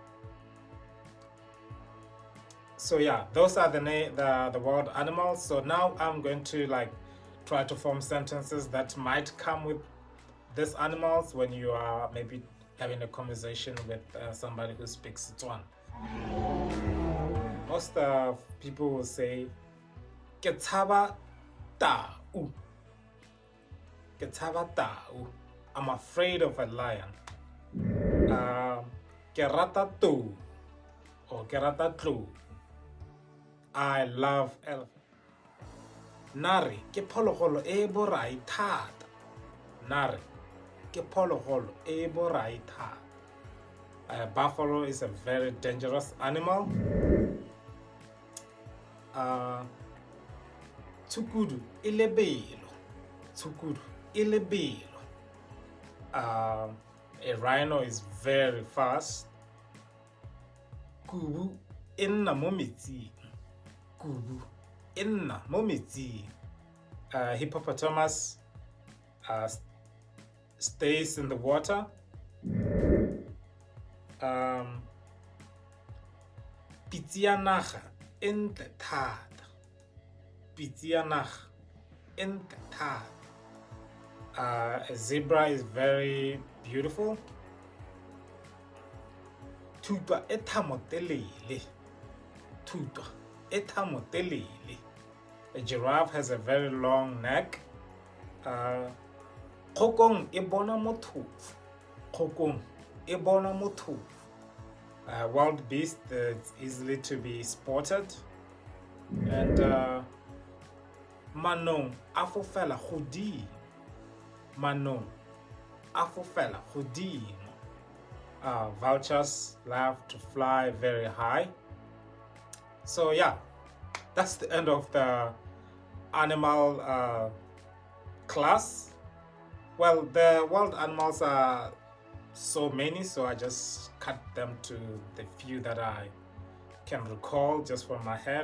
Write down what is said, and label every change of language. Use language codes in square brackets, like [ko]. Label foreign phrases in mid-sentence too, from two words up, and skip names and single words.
[en] So yeah, those are the wild animals. So now I'm going to try to form sentences that might come with these animals when you are maybe having a conversation with somebody who speaks Setswana. Most people will say, [tn] "Ke tshaba tau." Ke tshaba tau. [en] I'm afraid of a lion. [tn] Ke rata tou or ke rata tlou. [en] I love elephant. [tn] Nari ke phologolo e borai thata. Nari ke phologolo e borai thata. [en] Buffalo is a very dangerous animal. [tn] Tsukudu e lebelo. Tsukudu e lebelo. [en] A rhino is very fast. [tn] Kubu e nna mo metsing. Kubu e nna mo metsing. [en] Hippopotamus stays in the water. [tn] Pitianaga e ntle thata. Pitianaga e ntle thata. [en] A zebra is very beautiful. [tn] Tutwa e thamotelele. Tutwa e thamotelele. [en] A giraffe has a very long neck. [tn] Kgokong e bona mothofu. Kgokong e bona mothofu. [en] Wild beast that's easily to be spotted. [tn] And manong a fofela godimo. Manong a fofela godimo. [en] Vultures love to fly very high. So yeah, that's the end of the animal class. Well, the wild animals are so many, so I just cut them to the few that I can recall just from my head.